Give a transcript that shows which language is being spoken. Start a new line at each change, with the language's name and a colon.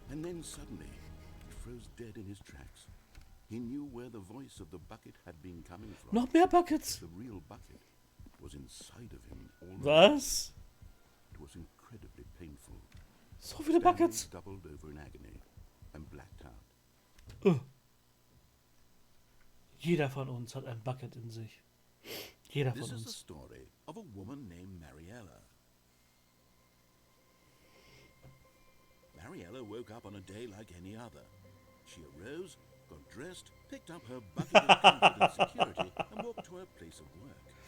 English: And then suddenly, he froze dead in his tracks. He knew where the voice of the bucket had been coming from.
German: Noch mehr Buckets.
English: The real bucket was inside of him already.
German: Was?
English: It was incredibly painful.
German: So viele Buckets.
English: Stanley doubled over in agony and blacked out.
German: Jeder von uns hat ein Bucket in sich. Jeder von
English: This is the
German: uns.
English: story of a woman named Mariella. Mariella woke up on a day like any other. She arose, got dressed, picked up her bucket of comfort and security, and walked to her place of work.